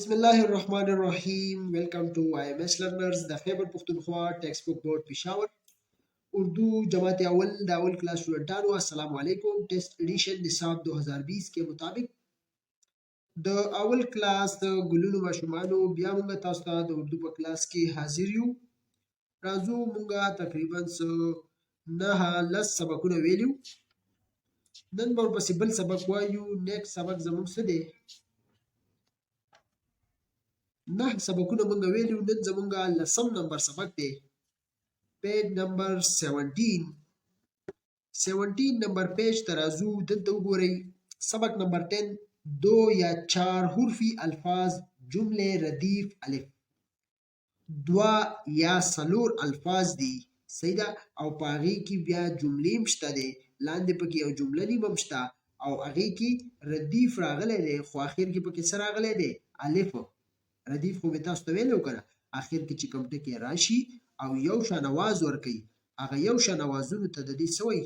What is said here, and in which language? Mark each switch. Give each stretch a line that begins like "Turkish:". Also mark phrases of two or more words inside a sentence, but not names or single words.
Arabic: بسم الله الرحمن الرحیم.
English: welcome to IMS learners
Pashto: د خیبر پختونخوا ټیکسٹ بک بورډ پېښور اردو جماعت اول د اول کلاس سټوډنټانو
Arabic: السلام علیکم.
English: test edition
Urdu: نصاب 2020 کے مطابق
Pashto: د اول کلاس د ګلونو ماشومانو بیا موږ تاسو ته د اردو په کلاس کې حاضر یو. راځو موږ تقریبا لس سبقونه ویلیو. نن به ورپسې بل سبق وایو. نیکسټ سبق زموږ څه دی؟ 9 سبقونه مونږ ویلیو. نن زمونږ لسم نمبر سبق دی. پیج نمبر 17 نمبر پیج ته راځو. دلته وګورئ سبق نمبر 10
Urdu: دو یا چار حرفی الفاظ جمله ردیف الف.
Pashto: دوا یا سلور الفاظ دي، صحیح ده، او په هغې کې بیا جملې هم شته دی، لاندې پکې یو جمله نیم هم شته او هغې کې ردیف راغلی دی، خو اخر کې پکې څه راغلی دی؟ الف. ردیف خو مې تاسو ته ویلی و که نه، اخر کې چې کوم ټکی راشي او یو شان اواز ورکوي، هغه یو شان اوازونو ته د دې څه وایي؟